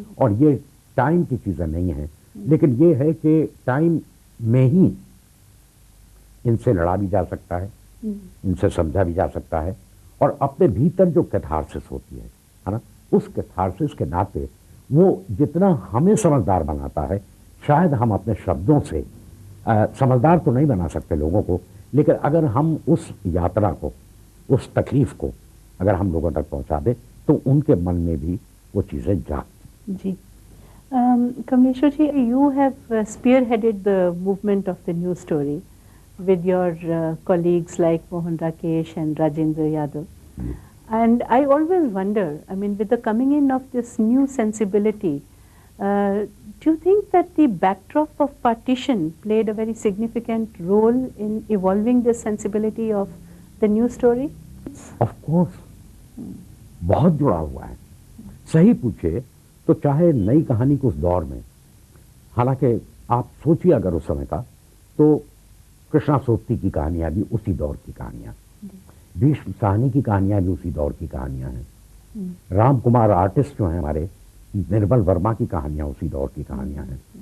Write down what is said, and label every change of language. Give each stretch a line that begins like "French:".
Hindi: और ये टाइम की चीज़ें नहीं हैं, लेकिन ये है कि टाइम में ही इनसे लड़ा भी जा सकता है, इनसे समझा भी जा सकता है, और अपने भीतर जो कैथारसिस होती है ना, उस कैथारसिस के नाते वो जितना हमें समझदार बनाता है, शायद हम अपने शब्दों से समझदार तो नहीं बना सकते लोगों को, लेकिन अगर हम उस यात्रा को, उस तकलीफ को अगर हम लोगों तक पहुंचा दें तो उनके मन में भी वो चीज़ें जागती।
English: जी, Kamleshwar ji, you have spearheaded the movement of the new story with your colleagues like Mohan Rakesh and Rajendra Yadav. And I always wonder, I mean, with the coming in of this new sensibility, do you think that the backdrop of partition played a very significant role in evolving this sensibility of the new story? Of course,
Hindi: बहुत जुड़ा हुआ है। सही पूछे तो चाहे नई कहानी को उस दौर में, हालांकि आप सोचिए अगर उस समय का, तो कृष्णा सोप्ती की कहानियां भी उसी दौर की कहानियां, भीष्म साहनी की कहानियां भी उसी दौर की कहानियां हैं, राम कुमार आर्टिस्ट जो हैं हमारे, निर्मल वर्मा की कहानियां उसी दौर की कहानियां हैं।